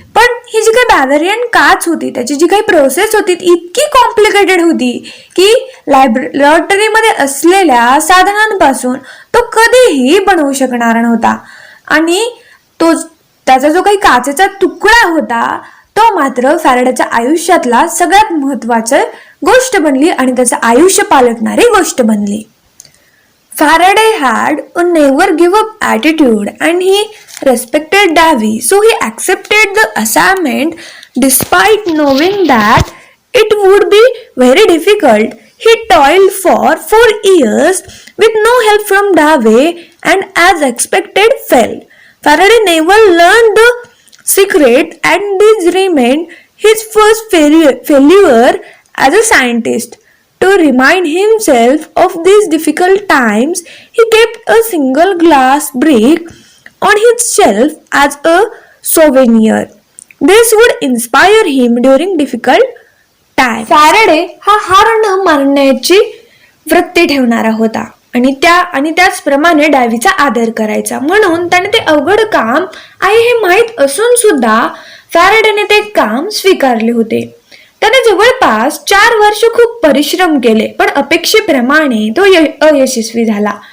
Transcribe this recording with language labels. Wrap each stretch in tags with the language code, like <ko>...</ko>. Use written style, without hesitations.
<mr>पण ही जी काही बावेरियन काच होती त्याची जी काही प्रोसेस होती ती इतकी कॉम्प्लिकेटेड होती की लॅबोरेटरीमध्ये असलेल्या साधनांपासून तो कधीही बनवू शकणार नव्हता. आणि त्याचा जो काही काचेचा तुकडा होता तो मात्र फॅराडेच्या आयुष्यातला सगळ्यात महत्वाची गोष्ट बनली आणि त्याचं आयुष्य पालटणारी गोष्ट बनली.</mr> <en>Faraday had a never give up attitude and he respected Davy, so he accepted the assignment despite knowing that it would be very difficult. He toiled for 4 years with no help from Davy and as expected failed. Faraday never learned the secret and this remained his first failure as a scientist. To remind himself of these difficult times, he kept a single glass brick on his shelf as a souvenir. This would inspire him during difficult times.</en> <mr>Faraday हा हार न मानण्याची वृत्ती ठेवणारा होता आणि त्याचप्रमाणे डावीचा आदर करायचा. म्हणून त्याने ते अवघड काम आहे हे माहीत असून सुद्धा फॅराडेने ते काम स्वीकारले होते. त्याने जवळपास 4 वर्ष खूप परिश्रम केले पण अपेक्षेप्रमाणे तो अयशस्वी झाला.</mr>